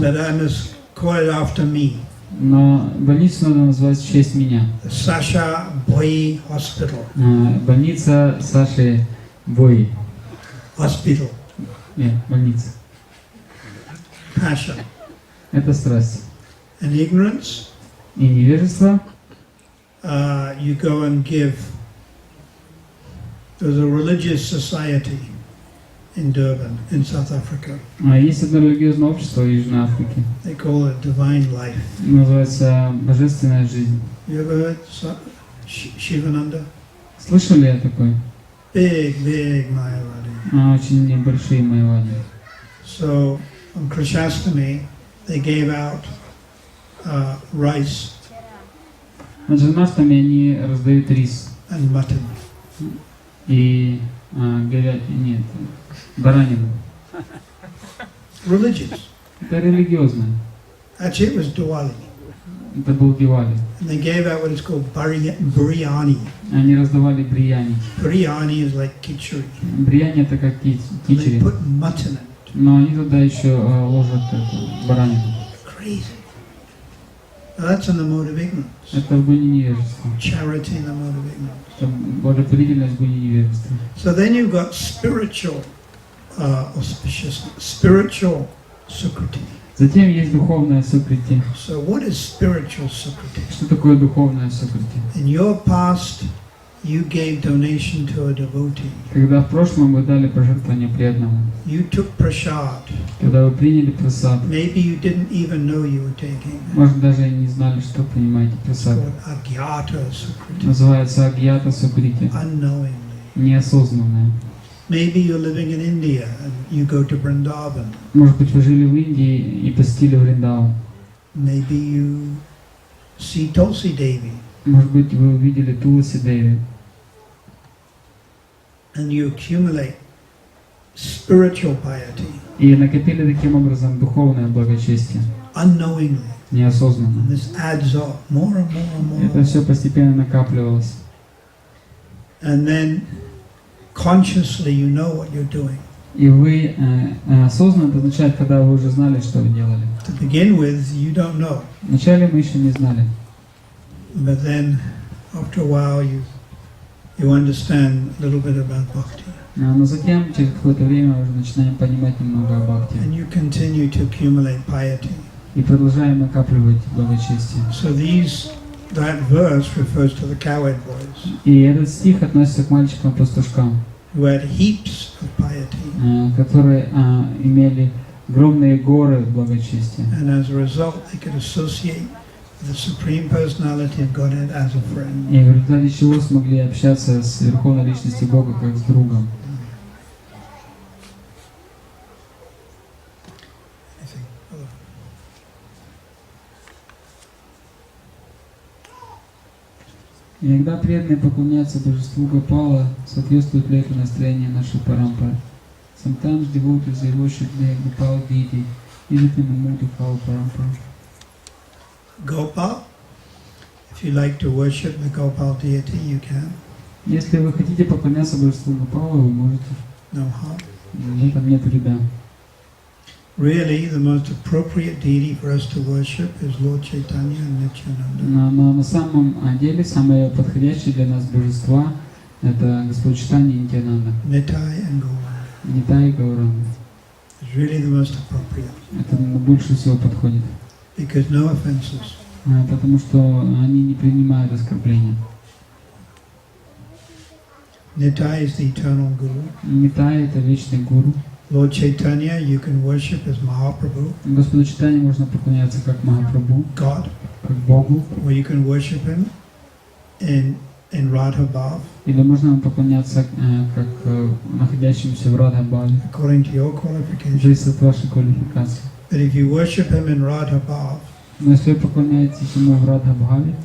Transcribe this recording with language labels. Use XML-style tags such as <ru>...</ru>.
<en>But I must call it after me.</en> <ru>но больницу надо назвать в честь меня.</ru> <en>The Sasha Boy Hospital.</en> <ru>Больница Саши Бои.</ru> <en>Hospital.</en> <ru>Нет, больница.</ru> <en>Passion.</en> <ru>Это страсть.</ru> <en>And ignorance.</en> <ru>И невежество.</ru> <en>You go and give. There's a religious society in Durban, in South Africa.</en> <ru>Есть одно религиозное общество в Южной Африке.</ru> <en>They call it divine life.</en> <ru>Называется божественная жизнь.</ru> <en>You ever heard Shivananda?</en> <ru>Слышали о такой?</ru> <en>Big Mayavadi.</en> <ru>Очень небольшие майавади.</ru> <en>So on Krishastami, they gave out rice</en> <ru>На Джанмаштами они раздают рис</ru> <en>and mutton.</en> <ru>и говядину, баранину.</ru> <en>Religious.</en> <ru>Это религиозно.</ru> <en>Actually, it was Diwali.</en> <ru>Это был Дивали.</ru> <en>And they gave out what is called biryani.</en> <ru>Они раздавали брияни.</ru> <en>Biryani is like khichdi.</en> <ru>Брияни это как</ru> <en>They</en> <ru>кичери.</ru> <en>put mutton in it.</en> <ru>Но они туда еще ложат эту баранину.</ru> <en>Crazy. Now that's in the mode of ignorance.</en> <ru>Это в гуне невежества.</ru> <en>Charity in the mode of ignorance.</en> <ru>Это благотворительность в гуне невежества.</ru> <en>So then you've got spiritual auspiciousness, spiritual sukriti.</en> <ru>Затем есть духовное сукрити.</ru> <en>So what is spiritual sukriti?</en> <ru>Что такое духовное сукрити?</ru> <en>In your past, you gave donation to a devotee.</en> <ru>Когда в прошлом вы дали пожертвование преданному.</ru> <en>You took prasad.</en> <ru>Когда вы приняли прасад.</ru> <en>Maybe you didn't even know you were taking.</en> <ru>Может, даже и не знали, что принимаете</ru> <en>It's</en> <ru>прасад.</ru> <en>called agyata sukriti.</en> <ru>Называется агьята сукрити.</ru> <en>Unknowingly.</en> <ru>Неосознанное.</ru> <en>Maybe you're living in India and you go to Vrindavan.</en> <ru>Может быть, вы жили в Индии и посетили Вриндаван.</ru> <en>Maybe you see Tulsi Devi</en> <ru>Может быть, вы увидели Туласи Деви.</ru> <en>and you accumulate spiritual piety</en> <ru>И накопили таким образом духовное благочестие.</ru> <en>unknowingly.</en> <ru>Неосознанно.</ru> <en>And this adds up more and more and more.</en> <ru>Это все постепенно накапливалось.</ru> <en>And then consciously you know what you're doing.</en> <ru>И вы осознанно, это означает, когда вы уже знали, что вы делали.</ru> <en>To begin with, you don't know.</en> <ru>Вначале мы еще не знали.</ru> <en>But then, after a while, you understand a little bit about bhakti.</en> <ru>Но затем, через какое-то время, мы уже начинаем понимать немного о бхакти.</ru> <en>And you continue to accumulate piety.</en> <ru>И продолжаем накапливать благочестие.</ru> <en>So that verse refers to the cowherd boys.</en> <ru>И этот стих относится к мальчикам-пастушкам,</ru> <en>Who had heaps of piety.</en> <ru>Которые имели огромные горы благочестия.</ru> <en>And as a result, they could associate the Supreme Personality of Godhead as a friend.</en> <ru>И в результате чего смогли общаться с Верховной Личностью Бога как с другом. Иногда преданные поклоняются божеству Гопала, соответствует ли это настроению нашей парампары?</ru> <en>Sometimes devotees they worship the Gopal deity, is it in the mood of our parampara? Gopal, if you like to worship the Gopal deity, you can.</en> <ru>Если вы хотите поклоняться божеству Гопала, вы можете.</ru> <en>No harm.</en> <ru>В этом нет вреда.</ru> <en>Really, the most appropriate deity for us to worship is Lord Chaitanya and Nityananda.</en> <ru>Но на самом деле самое подходящее для нас божества это Господь Чайтанья и Нитьянанда.</ru> <en>Nitai and Gauranga.</en> <ru>Нитай и Гаурanga.</ru> <en>It's really the most appropriate.</en> <ru>Это больше всего подходит.</ru> <en>Because no offenses.</en> <ru>Потому что они не принимают оскорбления.</ru> <en>Nitai is the eternal Guru.</en> <ru>Нитай это вечный гуру.</ru> <en>Lord Chaitanya you can worship as Mahaprabhu.</en> <ru>Господу Чайтанье можно поклоняться как Махапрабху,</ru> <en>God.</en> <ru>как Богу.</ru> <en>Or you can worship him in Radha Bhav.</en> <ru>Или можно ему поклоняться как находящемуся в Радха Бхаве.</ru> <en>According to your qualifications.</en> <ru>Зависит от вашей квалификации.</ru> <en>But if you worship him in Radha Bhav,</en> <ru>но если вы поклоняетесь ему в Радха Бхаве,</ru>